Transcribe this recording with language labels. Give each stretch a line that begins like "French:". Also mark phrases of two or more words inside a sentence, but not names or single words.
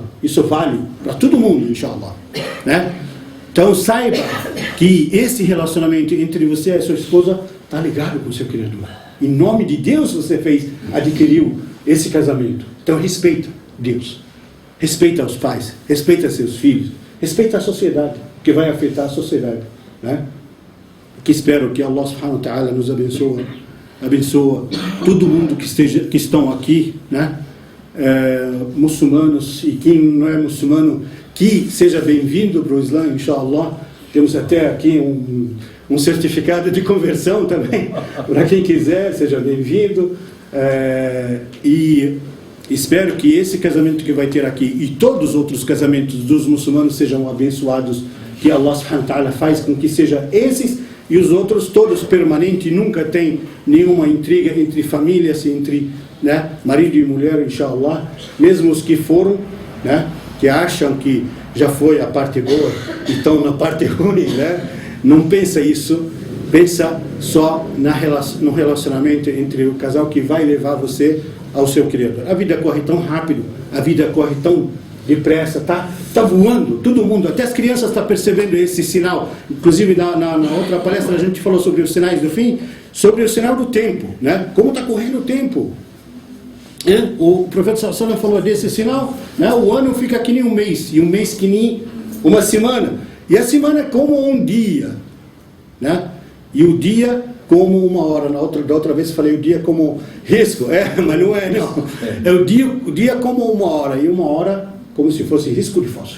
Portuguese: Isso vale para todo mundo, inshallah, né? Então saiba que esse relacionamento entre você e a sua esposa está ligado com o seu Criador. Em nome de Deus você adquiriu esse casamento. Então respeita Deus, respeita os pais, respeita seus filhos, respeita a sociedade, que vai afetar a sociedade, né? Que espero que
Arabic: الله سبحانه وتعالى
Portuguese: nos abençoa todo mundo que estão aqui, né? Muçulmanos, e quem não é muçulmano, que seja bem-vindo para o Islã, inshallah. Temos até aqui um certificado de conversão também, para quem quiser, seja bem-vindo. E espero que esse casamento que vai ter aqui e todos os outros casamentos dos muçulmanos sejam abençoados, que
Arabic: الله سبحانه وتعالى
Portuguese: faz com que sejam esses e os outros todos permanentes, nunca tem nenhuma intriga entre famílias, entre, né, marido e mulher, inshallah, mesmo os que foram, né, que acham que já foi a parte boa e estão na parte ruim, né? Não pensa isso, pensa só no relacionamento entre o casal que vai levar você ao seu Criador. A vida corre tão rápido, a vida corre tão depressa, tá voando, todo mundo, até as crianças estão percebendo esse sinal. Inclusive na outra palestra a gente falou sobre os sinais do fim, sobre o sinal do tempo, né? Como está correndo o tempo. O profeta
Arabic: صلى الله عليه وسلم
Portuguese: falou desse sinal, né? O ano fica que nem um mês, e um mês que nem uma semana, e a semana é como um dia, né? E o dia como uma hora. Da outra vez falei o dia como risco, mas não é, não. É o dia como uma hora, e uma hora como se fosse risco de fósforo.